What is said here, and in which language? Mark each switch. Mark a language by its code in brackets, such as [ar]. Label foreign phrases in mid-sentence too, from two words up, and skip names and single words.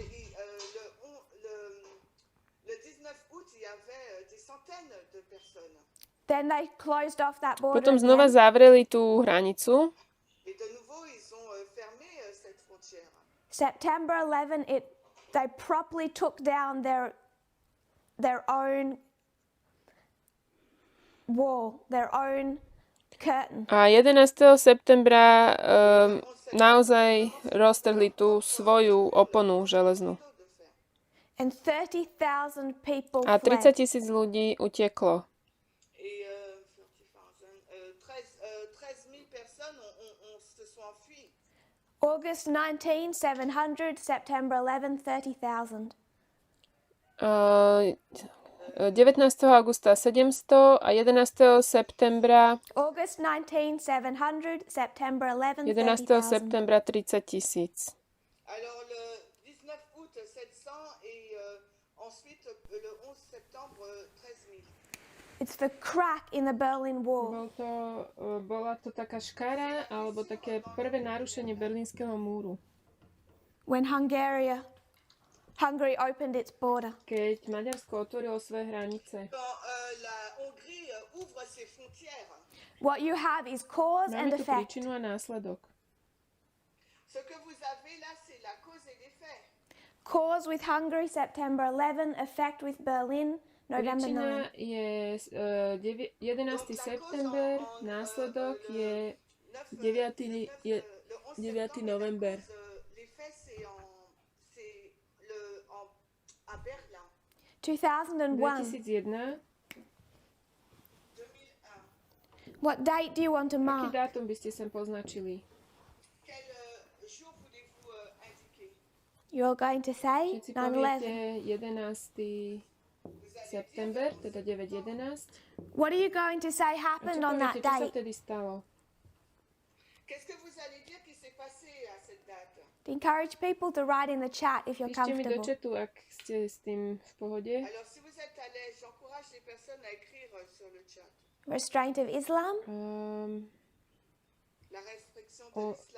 [fr] Le 19 août, il y avait des centaines de personnes. [en] Then they closed off that border [sk] Potom znova [en] again. [sk] zavreli tú hranicu. [fr] Et de nouveau, ils ont fermé cette frontière. [en] September 11, they properly took down their own wall, their own curtain. [sk] A 11. septembra naozaj roztrhli tú svoju oponu železnú. [en] And 30,000 people [sk] A 30 [en] fled. [sk] 000 ľudí uteklo. [fr] Et 13 000 personnes se sont enfuies. [en] August 19, 700, September 11, 30,000. [sk] 19. augusta 700 a 11. septembra [en] August 19, 700, September 11, 11. 30,000. [sk] septembra 30 000. [fr] Alors le 19 août 700 et ensuite le 11 septembre 13 000. [en] It's the crack in the Berlin Wall. [sk] Bola to taká škara, alebo také prvé narušenie berlínskeho múru. [en] When Hungary opened its border. [sk] Keď Maďarsko otvorilo svoje hranice. [fr] Quand la Hongrie ouvre ses frontières, [en] What you have is cause and [sk] Máme tu [en] effect. [sk] príčinu a následok. [fr] ce que vous avez là, c'est la cause et l'effet. [en] Cause with Hungary, September 11, effect with Berlin, November 9. [sk] Príčina je 11. september, následok je 9. november. [fr] L'effet, c'est à Berlin. 2001. 2001. 2001. [en] What date do you want to [sk] Aký [en] mark? [sk] dátum by ste sem poznačili? [fr] Quel jour voulez-vous indiquer? [en] You're going to say [sk] Všetci [en] 9/11. [sk] poviete 11. september, teda 9.11. [en] What are you going to say [sk] A čo [en] happened on [sk] poviete, [en] that [sk] čo sa [en] date? [sk] vtedy stalo? [fr] Qu'est-ce que vous allez dire qui s'est passé à cette date? [en] Encourage people to write in the chat if you're [sk] Píšte mi do [en] comfortable. [sk] chatu, ak ste s tým v pohode. [fr] Alors, si vous êtes à l'aise, j'encourage les personnes à écrire sur le chat. [en] Restraint of Islam, [fr] La restriction de l'islam,